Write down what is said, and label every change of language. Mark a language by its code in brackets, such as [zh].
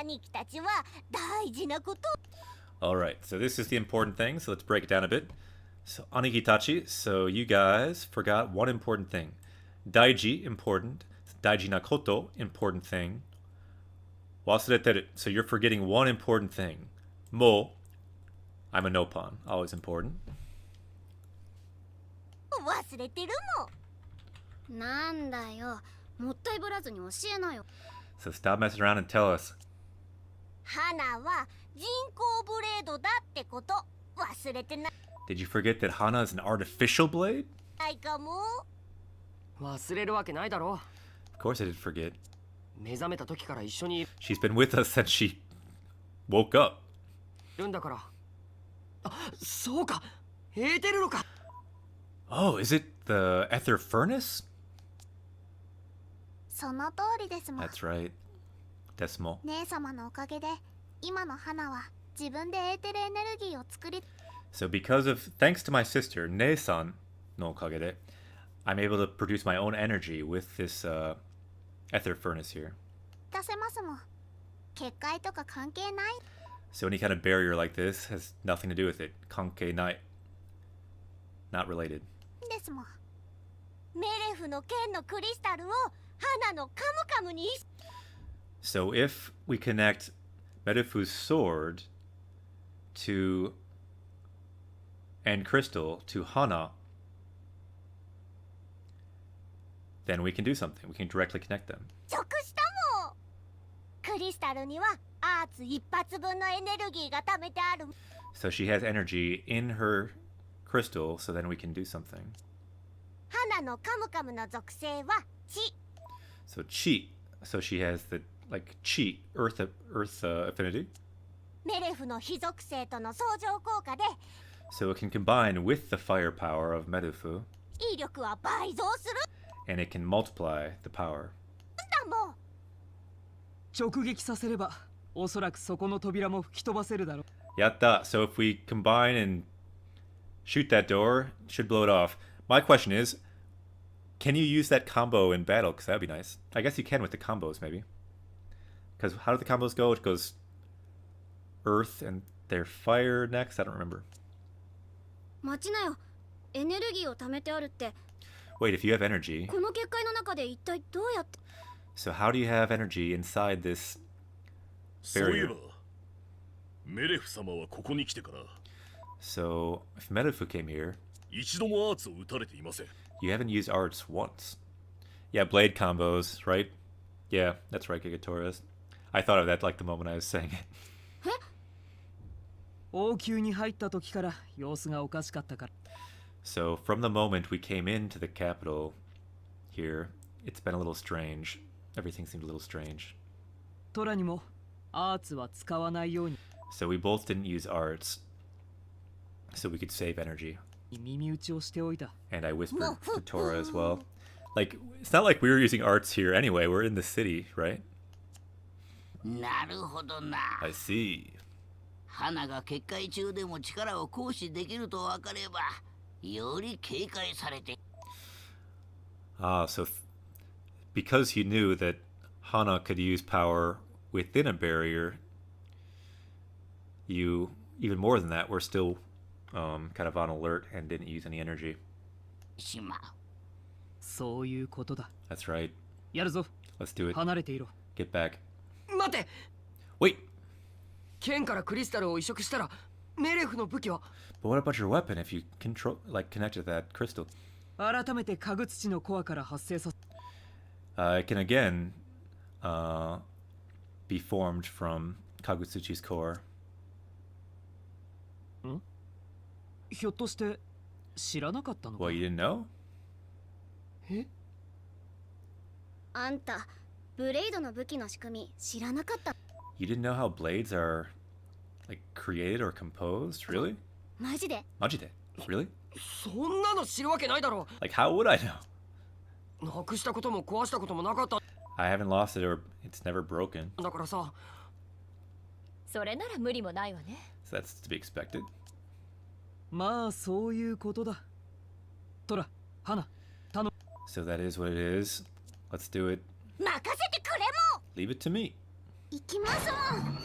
[ja] 兄貴たちは大事なこと。 [en] Alright, so this is the important thing, so let's break it down a bit. So, Anigitachi, so you guys forgot one important thing. Daiji, important. [ja] Daiji nakoto, [en] important thing. [ja] Wasureteru, [en] so you're forgetting one important thing. Mo, I'm a nopon, always important. [ja] 忘れてるもん。なんだよ。もったいぶらずに教えなよ。 [en] So stop messing around and tell us. [ja] 花は人工ブレードだってこと忘れてな [en] Did you forget that Hana is an artificial blade? [ja] いかも。忘れるわけないだろ。 [en] Of course I did forget. [ja] 目覚めた時から一緒にい [en] She's been with us since she woke up. [ja] るんだから。あ、そうか。エーテルロか。 [en] Oh, is it the ether furnace? [ja] その通りですもん。 [en] That's right. Decimal. [ja] 姉様のおかげで今の花は自分でエーテルエネルギーを作り [en] So thanks to my sister, [ja] Ne-san no okagede, [en] I'm able to produce my own energy with this ether furnace here. [ja] 出せますもん。結界とか関係ない [en] So any kind of barrier like this has nothing to do with it. [ja] Kankei nai. [en] Not related. [ja] ですもん。メレフの剣のクリスタルを花のカムカムに [en] So if we connect Medufu's sword to and crystal to Hana, then we can do something. We can directly connect them. [ja] 直したもん。クリスタルにはアーツ一発分のエネルギーが貯めてある。 [en] So she has energy in her crystal, so then we can do something. [ja] 花のカムカムの属性は地。 [en] So chi. So she has the like chi, earth affinity. [ja] メレフの火属性との相乗効果で [en] So it can combine with the firepower of Medufu, [ja] 威力は倍増する [en] and it can multiply the power. [ja] んだもん。直撃させれば、おそらくそこの扉も吹き飛ばせるだろう。 Yatta. [en] So if we combine and shoot that door, it should blow it off. My question is, can you use that combo in battle? Because that'd be nice. I guess you can with the combos, maybe. Because how do the combos go? It goes earth and their fire next? I don't remember. [ja] 待ちなよ。エネルギーを貯めてあるって。 [en] Wait, if you have energy, [ja] この結界の中で一体どうやって [en] so how do you have energy inside this [ja] そういえ [en] barrier? [ja] ばメレフ様はここに来てから [en] So if Medufu came here, [ja] 一度もアーツを撃たれていません。 [en] You haven't used arts once. Yeah, blade combos, right? Yeah, that's right, Gigatorres. I thought of that like the moment I was saying it. [ja] 王宮に入った時から様子がおかしかったから。 [en] So from the moment we came into the capital here, it's been a little strange. Everything seemed a little strange. [ja] トラにもアーツは使わないように。 [en] So we both didn't use arts, so we could save energy. [ja] 耳打ちをしておいた。 [en] And I whispered to Tora as well. Like, it's not like we were using arts here anyway. We're in the city, right? [ja] なるほどな。 [en] I see. [ja] 花が結界中でも力を行使できると分かれば、より警戒されて。 [en] Ah, so because he knew that Hana could use power within a barrier, you, even more than that, were still kind of on alert and didn't use any energy. [ja] しまう。そういうことだ。 [en] That's right. [ja] やるぞ。 [en] Let's do it. [ja] 離れていろ。 [en] Get back. [ja] 待て。 [en] Wait. [ja] 剣からクリスタルを移植したら、メレフの武器は。 [en] But what about your weapon if you control, like, connected that crystal? [ja] 改めて家具土のコアから発生さ。 [en] It can again be formed from Kagutsuchi's core. ん？ [ja] ひょっとして知らなかったのか？ [en] Well, you didn't know? え？ [ja] あんたブレイドの武器の仕組み知らなかった？ [en] You didn't know how blades are, like, created or composed? Really? [ja] マジで？ Majide? [en] Really? [ja] そんなの知るわけないだろ。 [en] Like, how would I know? [ja] なくしたことも壊したこともなかった。 [en] I haven't lost it or it's never broken. [ja] だからさ。それなら無理もないわね。 [en] So that's to be expected. [ja] まあそういうことだ。トラ、花、頼む。 [en] So that is what it is. Let's do it. [ja] 任せてくれも。 [en] Leave it to me. [ja] 行きましょう。